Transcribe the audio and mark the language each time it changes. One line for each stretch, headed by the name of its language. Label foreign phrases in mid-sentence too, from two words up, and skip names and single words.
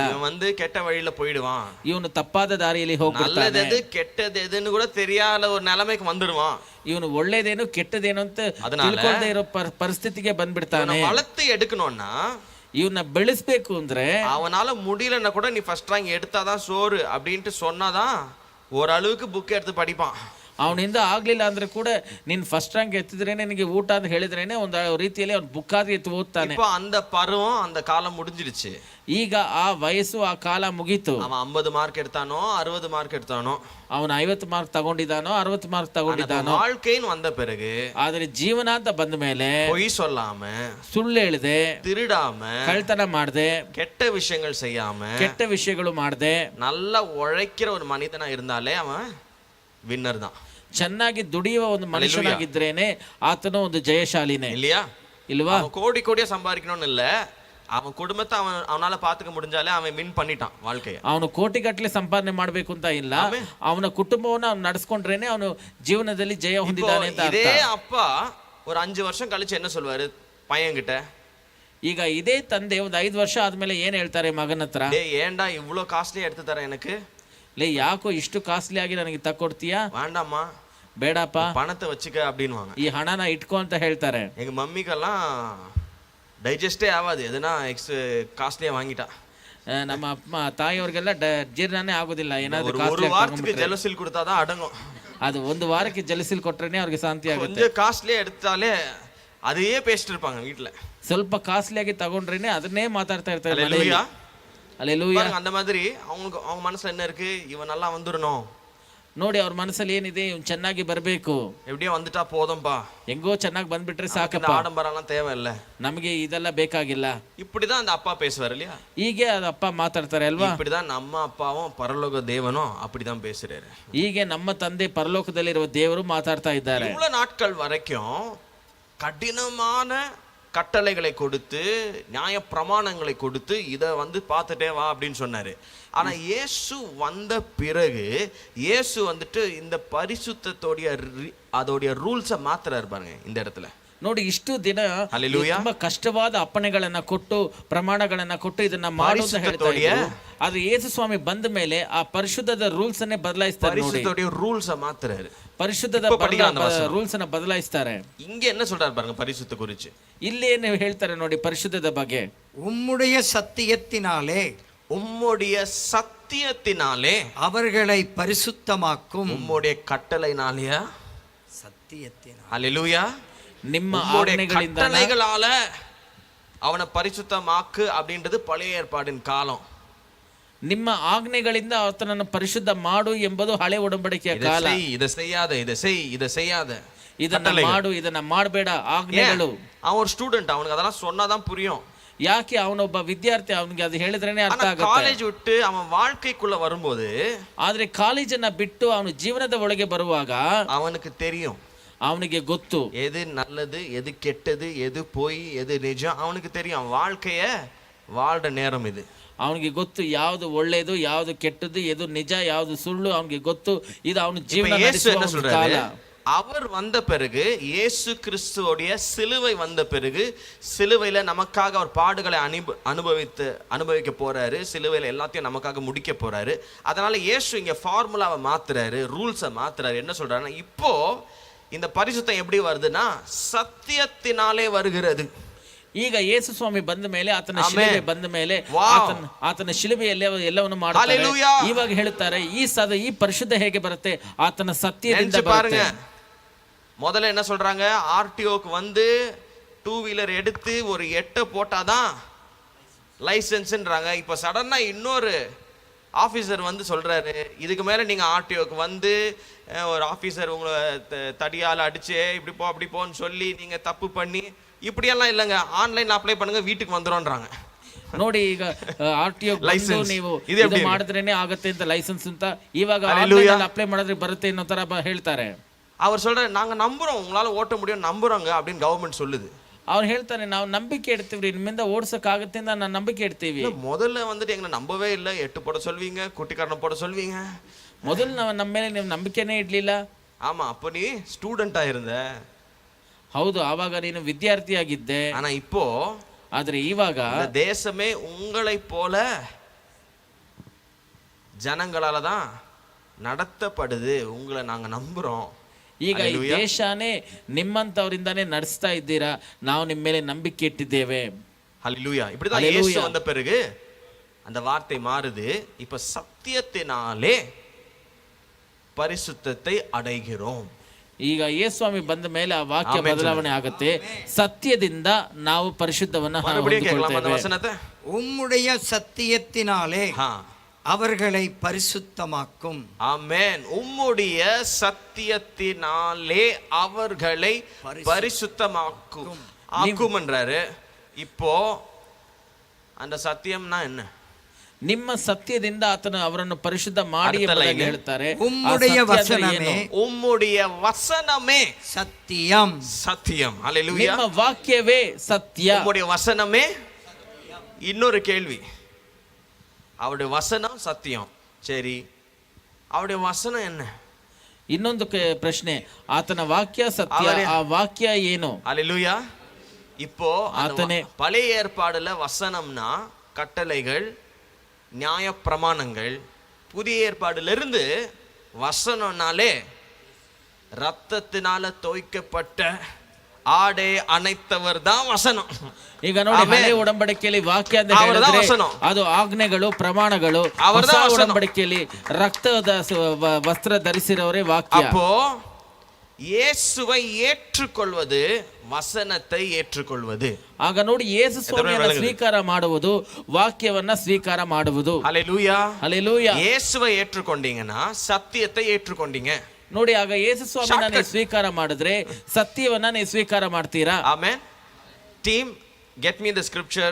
Tamil: இவன் ಕೆಟ್ಟ வழியில போயிடுவான்,
Kannada: ಇವನು ತಪ್ಪಾದ ದಾರಿಯಲ್ಲಿ ಹೋಗ್ಬಿಡ್ತಾನೆ,
Tamil: நல்லது கெட்டது எதுன்னு கூட தெரியாத ஒரு நிலைமைக்கு வந்துடுவான்,
Kannada: ಇವನು ಒಳ್ಳೇದೇನು ಕೆಟ್ಟದೇನು ಅಂತ ತಿಳ್ಕೊಳ್ಳದೆ ಇರೋ ಪರಿಸ್ಥಿತಿಗೆ ಬಂದ್ಬಿಡ್ತಾನೆ.
Tamil: வளர்த்து எடுக்கணும்னா
Kannada: ಇವನ್ನ ಬೆಳೆಸ್ಬೇಕು ಅಂದ್ರೆ
Tamil: அவனால முடியலன்னா கூட நீ
English: first rank
Tamil: எடுத்தாதான் சோறு அப்படின்ட்டு சொன்னாதான் ஓரளவுக்கு புக் எடுத்து படிப்பான்.
Kannada: ಅವನಿಂದ ಆಗ್ಲಿಲ್ಲ ಅಂದ್ರೆ ಕೂಡ ನೀನ್
English: first rank
Kannada: ಎತ್ತಿದ್ರೇನೆ ನಿನಗೆ ಊಟ ಅಂತ ಹೇಳಿದ್ರೇನೆ ಒಂದು ರೀತಿಯಲ್ಲಿ ಅವ್ನು ಬುಕ್ಕಾದ್ರಿ ಎತ್ತು ಓದ್ತಾನೆ.
Tamil: இப்போ அந்த பருவம் அந்த காலம் முடிஞ்சிடுச்சு.
Kannada: ಈಗ ಆ ವಯಸ್ಸು ಆ ಕಾಲ ಮುಗೀತು.
Tamil: அவன் 50 மார்க் எடுத்தானோ 60 மார்க் எடுத்தானோ,
Kannada: ಅವನು 50 ಮಾರ್ಕ್ ತಗೊಂಡಿದ್ದಾನೋ 60 ಮಾರ್ಕ್ ತಗೊಂಡಿದ್ದಾನೋ,
Tamil: வாழ்க்கைன்னு வந்த பிறகு
Kannada: ಆದ್ರೆ ಜೀವನ ಅಂತ ಬಂದ ಮೇಲೆ
Tamil: பொய் சொல்லாம,
Kannada: ಸುಳ್ಳು ಹೇಳ್ದೆ,
Tamil: திருடாம,
Kannada: ಕಳ್ತನ ಮಾಡ್ದೆ,
Tamil: கெட்ட விஷயங்கள் செய்யாம,
Kannada: ಕೆಟ್ಟ ವಿಷಯಗಳು ಮಾಡ್ದೆ,
Tamil: நல்லா உழைக்கிற ஒரு மனிதனா இருந்தாலே அவன் வின்னர் தான்.
Kannada: ಚೆನ್ನಾಗಿ ದುಡಿಯುವ ಒಂದು ಮನುಷ್ಯನಾಗಿದ್ರೇನೆ ಆತನು ಒಂದು ಜಯಶಾಲಿನೇ
Tamil: இல்லையா?
Kannada: ಇಲ್ವಾ?
Tamil: கோடி கோடியா சம்பாதிக்கணும்னு இல்ல, அவன் குடும்பத்தை அவனால பாத்துக்க முடிஞ்சாலே அவன் வின் பண்ணிட்டான் வாழ்க்கைய.
Kannada: ಅವನು ಕೋಟಿಗಟ್ಟಲೆ ಸಂಪಾದನೆ ಮಾಡ್ಬೇಕು ಅಂತ ಇಲ್ಲ, ಅವನ ಕುಟುಂಬವನ್ನು ಅವ್ನು ನಡೆಸ್ಕೊಂಡ್ರೇನೆ ಅವನು ಜೀವನದಲ್ಲಿ ಜಯ ಹೊಂದಿದ್ದಾನೆ ಅಂತ.
Tamil: இதே அப்பா ஒரு 5 வருஷம் கழிச்சு என்ன சொல்வாரு பையன்கிட்ட?
Kannada: ಈಗ ಇದೇ ತಂದೆ ಒಂದು 5 ವರ್ಷ ಆದ್ಮೇಲೆ ಏನ್ ಹೇಳ್ತಾರೆ ಮಗನ ಹತ್ರ?
Tamil: ஏன்டா இவ்ளோ காஸ்ட்லியா எடுத்து தர எனக்கு?
Kannada: ಲೇ ಯಾಕೋ ಇಷ್ಟು ಕಾಸ್ಟ್ಲಿ ಆಗಿ ನನಗೆ ತಕ್ಕೊಡ್ತೀಯಾ?
Tamil: வேண்டாமா,
Kannada: ಬೇಡಪ್ಪ,
Tamil: பணத்தை வச்சுக்க அப்படின்னுவாங்க.
Kannada: ಈ ಹಣನ ಇಟ್ಕೋ ಅಂತ ಹೇಳ್ತಾರೆ.
Tamil: எங்க மம்மிக்கெல்லாம் டைஜஸ்டே ஆகாது, எதுனா காஸ்ட்லியா வாங்கிட்டா.
Kannada: ನಮ್ಮ ಅಮ್ಮ ತಾಯಿಯವ್ರಿಗೆಲ್ಲ ಜೀರ್ಣನೇ ಆಗೋದಿಲ್ಲ, ಏನಾದ್ರು
Tamil: ஒரு வாரத்துக்கு ஜலசில் கொடுத்தாதான் அடங்கும்.
Kannada: ಅದು ಒಂದು ವಾರಕ್ಕೆ ಜಲಸಿಲ್ ಕೊಟ್ರೇನೆ ಅವ್ರಿಗೆ ಶಾಂತಿ ಆಗುತ್ತೆ.
Tamil: கொஞ்சம் காஸ்ட்லியா எடுத்தாலே அதையே பேசிட்டு இருப்பாங்க வீட்டுல.
Kannada: ಸ್ವಲ್ಪ ಕಾಸ್ಟ್ಲಿ ಆಗಿ ತಗೊಂಡ್ರೇನೆ ಅದನ್ನೇ ಮಾತಾಡ್ತಾ ಇರ್ತಾರೆ.
Tamil: அல்லேலூயா. அல்லேலூயா. அந்த மாதிரி அவங்க மனசுல என்ன இருக்கு? இவன் நல்லா வந்துடணும்.
Kannada: ನೋಡಿ ಅವ್ರ ಮನಸ್ಸಲ್ಲಿ ಏನಿದೆ, ಇವ್ನು ಚೆನ್ನಾಗಿ ಬರಬೇಕು,
Tamil: எப்படியோ வந்துட்டா போதும்பா,
Kannada: ಹೆಂಗೋ ಚೆನ್ನಾಗಿ ಬಂದ್ಬಿಟ್ರೆ ಸಾಕಪ್ಪ,
Tamil: ஆடம்பரம்லாம் தேவையில்ல,
Kannada: ನಮಗೆ ಇದೆಲ್ಲ ಬೇಕಾಗಿಲ್ಲ.
Tamil: இப்படிதான் அந்த அப்பா பேசுவார் இல்லையா?
Kannada: ಹೀಗೆ ಅದು ಅಪ್ಪ ಮಾತಾಡ್ತಾರೆ ಅಲ್ವಾ?
Tamil: இப்படிதான் நம்ம அப்பாவும் பரலோக தேவனும் அப்படிதான் பேசுறாரு.
Kannada: ಹೀಗೆ ನಮ್ಮ ತಂದೆ ಪರಲೋಕದಲ್ಲಿರುವ ದೇವರು ಮಾತಾಡ್ತಾ ಇದ್ದಾರೆ.
Tamil: இவ்வளவு நாட்கள் வரைக்கும் கடினமான கட்டளைகளை கொடுத்து, நியாய பிரமாணங்களை கொடுத்து, இதை பார்த்துட்டே வா அப்படின்னு சொன்னாரு. ஆனா இயேசு வந்த பிறகு இயேசு இந்த பரிசுத்தத்தோடைய அதோடைய ரூல்ஸை மாத்துறாரு பாருங்க இந்த இடத்துல.
Kannada: ನೋಡಿ, ಇಷ್ಟು ದಿನ ತುಂಬಾ ಕಷ್ಟವಾದ ಅಪ್ಪಣೆಗಳನ್ನ ಕೊಟ್ಟು ಪ್ರಮಾಣಗಳನ್ನ ಕೊಟ್ಟು ಇದನ್ನ ಮಾಡು ಅಂತ ಹೇಳ್ತಾ ಇದ್ರು. ಆದ್ರೆ ಯೇಸು ಸ್ವಾಮಿ ಬಂದ ಮೇಲೆ ಆ ಪರಿಶುದ್ಧದ ರೂಲ್ಸ್ ಅನ್ನೇ ಬದಲಾಯಿಸ್ತಾರೆ. ನೋಡಿ, ರೂಲ್ಸ್ ಮಾತ್ರಾரு, ಪರಿಶುದ್ಧದ ರೂಲ್ಸ್ ಅನ್ನ ಬದಲಾಯಿಸ್ತಾರೆ.
Tamil: இங்க என்ன சொல்றாரு பாருங்க பரிசுத்த குறிச்சு.
Kannada: ಇಲ್ಲೇನು ಹೇಳ್ತಾರೆ ನೋಡಿ ಪರಿಶುದ್ಧದ ಬಗ್ಗೆ.
Tamil: உம்முடைய சத்தியத்தினாலே, உம்முடைய சத்தியத்தினாலே அவர்களை பரிசுத்தமாக்கும். உம்முடைய கட்டளைனாலயா? சத்தியத்தினாலே. அல்லேலூயா.
Kannada: ನಿಮ್ಮ
Tamil: கட்டளைகளால அவனை பரிசுத்தமாக்கு அப்படின்றது பழைய ஏற்பாடின் காலம்.
Kannada: ನಿಮ್ಮ ಆಜ್ಞೆಗಳಿಂದ ಆತನನ್ನು ಪರಿಶುದ್ಧ ಮಾಡು ಎಂಬುದು ಹಳೆ ಒಡಂಬಡಿಕೆಯ ಕಾಲ.
Tamil: இதை செய்யாத, இதை செய், இதை செய்யாத,
Kannada: ಇದನ್ನ ಮಾಡು, ಇದನ್ನ ಮಾಡಬೇಡ ಆಜ್ಞೆಗಳು.
Tamil: அவன் ஒரு ஸ்டூடெண்ட், அவனுக்கு அதெல்லாம் சொன்னாதான் புரியும்.
Kannada: ಯಾಕೆ ಅವನೊಬ್ಬ ವಿದ್ಯಾರ್ಥಿ, ಅವನಿಗೆ ಅದು ಹೇಳಿದ್ರೇನೆ ಅರ್ಥ ಆಗುತ್ತೆ. ಕಾಲೇಜ್ ಬಿಟ್ಟು ಅವನ
Tamil: வாழ்க்கைக்குள்ள வரும்போது,
Kannada: ಆದ್ರೆ ಕಾಲೇಜನ್ನ ಬಿಟ್ಟು ಅವನು ಜೀವನದ ಒಳಗೆ ಬರುವಾಗ
Tamil: அவனுக்கு தெரியும்,
Kannada: ಅವನಿಗೆ ಗೊತ್ತು
Tamil: எது நல்லது, எது கெட்டது, எது பொய், எது நிஜம். அவனுக்கு தெரியும். வாழ்க்கைய வாழ்ற நேரம் இது.
Kannada: ಅವನಿಗೆ ಗೊತ್ತು ಯಾವುದು ಒಳ್ಳೆಯದು, ಯಾವುದು ಕೆಟ್ಟದ್ದು, ಎದು ನಿಜ, ಯಾವುದು ಸುಳ್ಳು. ಅವನಿಗೆ ಗೊತ್ತು. ಇದು ಅವನ ಜೀವನ ನಡೆಸುವ ಕಾಲ.
Tamil: அவர் வந்த பிறகு, இயேசு கிறிஸ்துவோடைய சிலுவை வந்த பிறகு, சிலுவையில நமக்காக அவர் பாடுகளை அனுபவிக்க போறாரு. சிலுவையில எல்லாத்தையும் நமக்காக முடிக்க போறாரு. அதனால இயேசு இங்க ஃபார்முலாவை மாத்துறாரு, ரூல்ஸை மாத்துறாரு. என்ன சொல்றாருன்னா, இப்போ இந்த பரிசுத்தம் எப்படி வருதுன்னா சத்தியத்தினாலே வருகிறது.
Kannada: ಈಗ ಯೇಸು ಸ್ವಾಮಿ ಬಂದ ಮೇಲೆ ಆತನ Amen. ಶಿಲುಬೆ ಬಂದ ಮೇಲೆ Wow. ಆತನ ಶಿಲುಬೆಯಲ್ಲಿ ಎಲ್ಲವನ್ನು ಮಾಡ್ತಾರೆ. Hallelujah. ಇವಾಗ ಹೇಳುತ್ತಾರೆ ಈ ಪರಿಶುದ್ಧ ಹೇಗೆ ಬರುತ್ತೆ? ಆತನ ಸತ್ಯದಿಂದ
Tamil: நினைச்சு பாருங்க.
Kannada: ಬರುತ್ತೆ.
Tamil: முதல்ல என்ன சொல்றாங்க, ஆர்டிஓக்கு வந்து 2 வீலர் எடுத்து ஒரு 8 போட்டாதான் லைசன்ஸ்ன்றாங்க. இப்போ சடனா இன்னொரு ஆஃபீஸர் வந்து சொல்றாரு, இதுக்கு மேல நீங்க ஆர்டிஓக்கு வந்து ஒரு ஆஃபீஸர் உங்களை தடியால் அடிச்சு இப்படி போ அப்படி போன்னு சொல்லி நீங்க தப்பு பண்ணி இப்படியெல்லாம் இல்லைங்க,
English: online apply
Tamil: பண்ணுங்க வீட்டுக்கு வந்துடும்ன்றாங்க.
Kannada: ನೋಡಿ ಈಗ RTO License. ನೀವು ಇದು ಇದು ಮಾಡಿದ್ರೇನೆ ಆಗತ್ತೆ ಅಂತ ಲೈಸೆನ್ಸ್ ಅಂತ ಇವಾಗ Hallelujah. ಅಪ್ಲೈ ಮಾಡಿದ್ರೆ ಬರುತ್ತೆ ಅನ್ನೋ ತರ ಹೇಳ್ತಾರೆ.
Tamil: அவர் சொல்றாரு, நாங்க நம்புறோம் உங்களால ஓட்ட முடியும் நம்புறோங்க அப்படின்னு கவர்மெண்ட் சொல்லுது.
Kannada: ಅವ್ರು ಹೇಳ್ತಾರೆ ನಾವು ನಂಬಿಕೆ ಇಡ್ತೀವ್ರಿ, ನಿಮ್ಮಿಂದ ಓಡ್ಸಕ್ ಆಗತ್ತೆ ಅಂತ ನಾನು ನಂಬಿಕೆ ಇಡ್ತೀವಿ.
Tamil: முதல்ல வந்துட்டு எங்களை நம்பவே இல்லை, 8 போட சொல்வீங்க, குட்டிக்காரனை போட சொல்வீங்க.
Kannada: ಮೊದಲು ನಮ್ಮ ಮೇಲೆ ನೀವು ನಂಬಿಕೆನೇ ಇಡ್ಲಿಲ್ಲ.
Tamil: ஆமா, அப்போ நீ ஸ்டூடெண்டா இருந்த.
Kannada: ಹೌದು, ಆವಾಗ ನೀನು ವಿದ್ಯಾರ್ಥಿಯಾಗಿದ್ದೆ.
Tamil: ஆனா இப்போ
Kannada: ಆದ್ರೆ ಇವಾಗ
Tamil: இந்த தேசமே உங்களை போல ஜனங்களால தான் நடத்தப்படுது, உங்களை நாங்க நம்புறோம்.
Kannada: ಈಗ ಈ ದೇಶನೇ ನಿಮ್ಮಂತವರಿಂದಾನೇ ನಡೆಸ್ತಾ ಇದ್ದೀರಾ, ನಾವು ನಿಮ್ಮ ಮೇಲೆ ನಂಬಿಕೆ ಇಟ್ಟಿದ್ದೇವೆ.
Tamil: ஹல்லேலூயா. இப்படிதான் இயேசு வந்த பிறகு அந்த வார்த்தை மாறுது. இப்ப சத்தியத்தினாலே பரிசுத்தத்தை அடைகிறோம்.
Kannada: ಈಗ ಯೇಸುಸ್ವಾಮಿ ಬಂದ ಮೇಲೆ ಆ ವಾಕ್ಯ ಬದಲಾವಣೆ ಆಗುತ್ತೆ. ಸತ್ಯದಿಂದ ನಾವು ಪರಿಶುದ್ಧವನ್ನ
Tamil: மறுபடியும் கேட்கலாம் அந்த வசனத்தை. உம்முடைய சத்தியத்தினாலே அவர்களை பரிசுத்தமாக்கும். ஆமென். உம்முடைய சத்தியத்தினாலே அவர்களை பரிசுத்தமாக்கும். ஆக்கும்ன்றாரு. இப்போ அந்த சத்தியம்னா என்ன?
Kannada: ನಿಮ್ಮ ಸತ್ಯದಿಂದ ಆತನು ಅವರನ್ನು ಪರಿಶುದ್ಧ ಮಾಡಿ ಎಂಬುದಾಗಿ ಹೇಳ್ತಾರೆ.
Tamil: உம்முடைய வசனமே, உம்முடைய வசனமே சத்தியம். சத்தியம். ஹல்லேலூயா.
Kannada: ನಿಮ್ಮ ವಾಕ್ಯವೇ ಸತ್ಯ.
Tamil: உம்முடைய வசனமே. இன்னொரு கேள்வி, அவருடைய வசனம் சத்தியம், சரி, அவருடைய வசனம் என்ன?
Kannada: ಇನ್ನೊಂದು ಪ್ರಶ್ನೆ, ಆತನ ವಾಕ್ಯ ಸತ್ಯ, ಆ ವಾಕ್ಯ ಏನು?
Tamil: ஹல்லேலூயா. இப்போ ஆத்தனே. பழைய ஏற்பாடுல வசனம்னா கட்டளைகள், நியாய பிரமாணங்கள். புதிய ஏற்பாடுல இருந்து வசனம்னாலே ரத்தத்தினால தோய்க்கப்பட்ட ஆடை அணைத்தவர் தான் வசனம்.
Kannada: ಈಗ ನೋಡಿ, ಹಳೆ ಒಡಂಬಡಿಕೆಯಲ್ಲಿ ವಾಕ್ಯ ಅಂತ ಹೇಳಿದ್ರೆ ಅದು ಆಜ್ಞೆಗಳು, ಪ್ರಮಾಣಗಳು. ಹೊಸ ಒಡಂಬಡಿಕೆಯಲ್ಲಿ ರಕ್ತದ ವಸ್ತ್ರ ಧರಿಸಿರೋರೇ ವಾಕ್ಯ.
Tamil: அப்போ இயேசுவை ஏற்றுக்கொள்வது வசனத்தை ஏற்றுக்கொள்வது.
Kannada: ಆಗ ನೋಡಿ, ಯೇಸು ಸ್ವಾಮಿಯನ್ನು ಸ್ವೀಕಾರ ಮಾಡುವುದು ವಾಕ್ಯವನ್ನ ಸ್ವೀಕಾರ ಮಾಡುವುದು.
Tamil: ஹல்லேலூயா.
Kannada: ಹಲ್ಲೆಲೂಯಾ.
Tamil: இயேசுவை ஏற்றுக்கொண்டீங்கன்னா சத்தியத்தை ஏற்றுக்கொண்டீங்க.
Kannada: ನೋಡಿ, ಆಗ ಯೇಸು ಸ್ವಾಮಿನ ನೀವು ಸ್ವೀಕಾರ ಮಾಡಿದ್ರೆ ಸತ್ಯವನ್ನ ನೀವು ಸ್ವೀಕಾರ ಮಾಡ್ತೀರಾ. ಆಮೆನ್. ಟೀಮ್,
English: get me the scripture.